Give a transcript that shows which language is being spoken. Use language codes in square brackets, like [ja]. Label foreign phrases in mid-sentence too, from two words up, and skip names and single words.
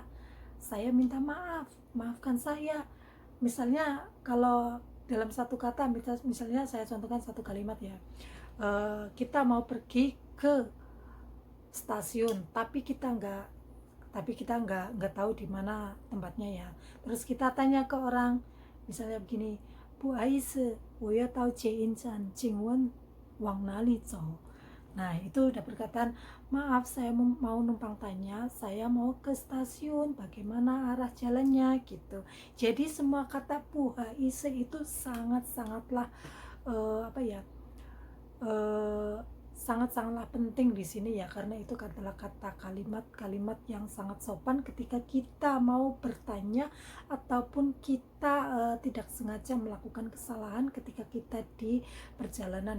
[id] Saya minta maaf, maafkan saya. Misalnya kalau dalam satu kata, misalnya saya contohkan satu kalimat ya, kita mau pergi ke stasiun, tapi tapi kita nggak tahu di mana tempatnya ya. Terus kita tanya ke orang, misalnya begini, Bu Ais, [zh] 我要到捷运站，请问往哪里走? [id] Nah, itu udah berkatan, maaf saya mau numpang tanya, saya mau ke stasiun, bagaimana arah jalannya gitu. Jadi semua kata Bu Ais itu sangat-sangatlah apa ya, sangat-sangatlah penting di sini ya, karena itu adalah kata kalimat-kalimat yang sangat sopan ketika kita mau bertanya ataupun kita tidak sengaja melakukan kesalahan ketika kita di perjalanan.